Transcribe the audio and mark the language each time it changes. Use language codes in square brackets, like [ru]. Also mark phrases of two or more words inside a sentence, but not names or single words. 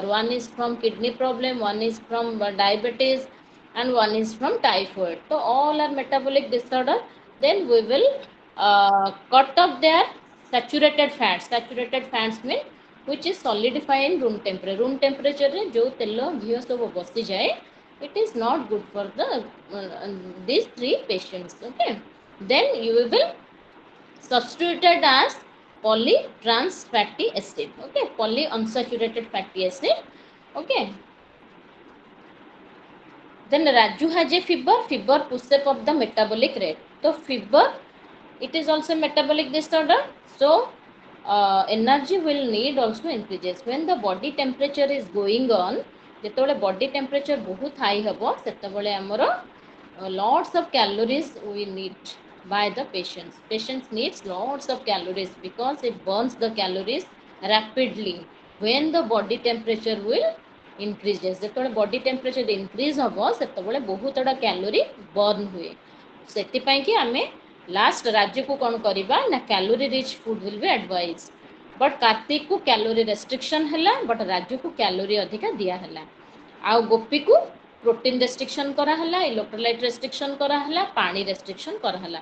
[en] One is from kidney problem, one is from diabetes and one is from typhoid. So all are metabolic disorder. Then we will cut off their saturated fats. Saturated fats mean which is solidify in room temperature. Room temperature रे [hi] जो तेल घी सब बसी जाए [en] It is not good for the these three patients. Okay, then you will substituted as polytrans fatty acid. Okay, polyunsaturated fatty acid. Okay, then Raju has a fever. Fever pushes up the metabolic rate. So fever, it is also metabolic disorder. So energy will need also increases when the body temperature is going on. ଯେତେବେଳେ body temperature [or] ବହୁତ high ହେବ ସେତେବେଳେ ଆମର [en] lots of calories we need by the patients. Patients needs lots of calories because it burns the calories rapidly when the body temperature will increases. [or] ଯେତେବେଳେ [en] body temperature increase [or] ହେବ ସେତେବେଳେ ବହୁତ ଗୁଡ଼ା [en] calorie burn [or] ହୁଏ. ସେଥିପାଇଁ କି ଆମେ ଲାଷ୍ଟ ରାଜୁକୁ କ'ଣ କରିବା ନା [en] calorie rich food will be advise. [or] ବଟ୍ କାର୍ତ୍ତିକକୁ [en] calorie restriction [or] ହେଲା, ବଟ୍ ରାଜୁକୁ କ୍ୟାଲୋରି ଅଧିକା ଦିଆହେଲା. ଆଉ ଗୋପୀକୁ [en] protein restriction [or] କରାହେଲା, [en] electrolyte restriction [or] କରାହେଲା, ପାଣି ରେଷ୍ଟ୍ରିକ୍ସନ୍ କରାହେଲା.